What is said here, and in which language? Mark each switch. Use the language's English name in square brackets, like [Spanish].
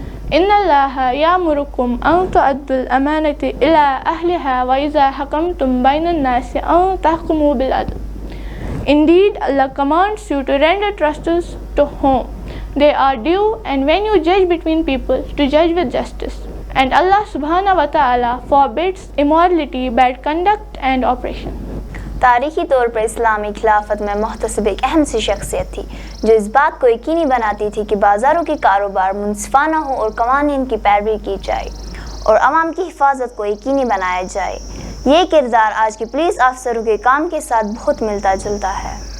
[Arabic] إن الله يأمركم أن تؤدوا الأمانة إلى أهلها وإذا حكمتم بين الناس أن تحكموا بالعدل. [English] Indeed, Allah commands you to render trusts to whom they are due, and when you judge between people, to judge with justice. And Allah subhanahu wa ta'ala forbids immorality, bad conduct, and oppression. [Urdu] تاریخی طور پر اسلامی خلافت میں محتسب ایک اہم سی شخصیت تھی جو اس بات کو یقینی بناتی تھی کہ بازاروں کی کاروبار منصفانہ ہو اور قوانین کی پیروی کی جائے اور عوام کی حفاظت کو یقینی بنایا جائے۔ یہ کردار آج کے پولیس افسروں کے کام کے ساتھ بہت ملتا جلتا ہے۔